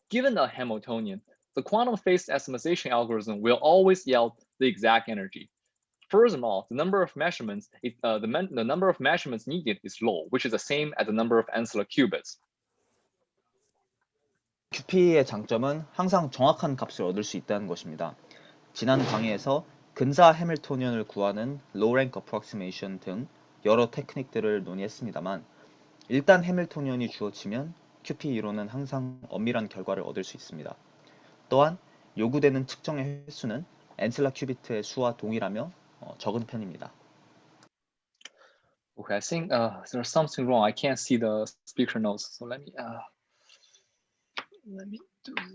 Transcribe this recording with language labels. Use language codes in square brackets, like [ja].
[en] given a Hamiltonian, the quantum phase estimation algorithm will always yield the exact energy. Furthermore, the number of measurements, the number of measurements needed is low, which is the same as the number of ancillary qubits. [ko] QP의 장점은 항상 정확한 값을 얻을 수 있다는 것입니다. 지난 강의에서 근사 해밀토니언을 구하는 low rank approximation 등 여러 테크닉들을 논의했습니다만 일단 해밀토니언이 주어지면 QP 이론은 항상 엄밀한 결과를 얻을 수 있습니다. 또한 요구되는 측정의 횟수는 앤셀라 큐비트의 수와 동일하며 적은 편입니다. [en] Okay, I think there's something wrong. I can't see the speaker notes, so let me do.